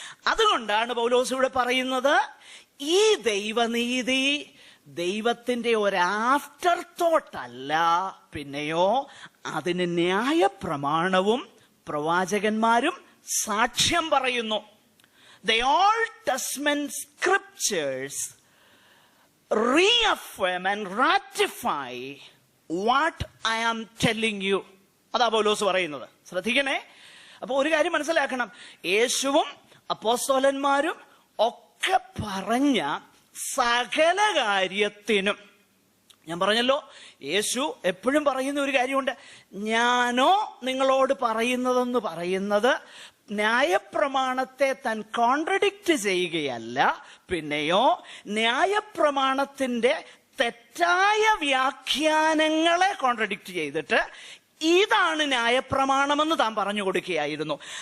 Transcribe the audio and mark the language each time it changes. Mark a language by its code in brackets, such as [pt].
[ml] അതുകൊണ്ടാണ് പൗലോസ് ഇവിടെ പറയുന്നത്, ഈ ദൈവനീതി ദൈവത്തിന്റെ ഒരു ആഫ്റ്റർ തോട്ട് അല്ല, പിന്നെയോ അതിന് ന്യായപ്രമാണവും പ്രവാചകന്മാരും സാക്ഷ്യം പറയുന്നു. [en] The Old Testament scriptures reaffirm and ratify what I am telling you. [ml] അതാ പൗലോസ് പറയുന്നത്. ശ്രദ്ധിക്കണേ. അപ്പൊ ഒരു കാര്യം മനസ്സിലാക്കണം, യേശുവും അപ്പോസ്തലന്മാരും ഒക്കെ പറഞ്ഞ സകല കാര്യത്തിനും, ഞാൻ പറഞ്ഞല്ലോ, യേശു എപ്പോഴും പറയുന്ന ഒരു കാര്യമുണ്ട്, ഞാനോ നിങ്ങളോട് പറയുന്നതെന്ന് പറയുന്നത് ന്യായപ്രമാണത്തെ താൻ കോൺട്രഡിക്റ്റ് ചെയ്യുകയല്ല, പിന്നെയോ ന്യായപ്രമാണത്തിന്റെ തെറ്റായ വ്യാഖ്യാനങ്ങളെ കോൺട്രഡിക്റ്റ് ചെയ്തിട്ട് ഇതാണ് ന്യായപ്രമാണമെന്ന് താൻ പറഞ്ഞു കൊടുക്കുകയായിരുന്നു.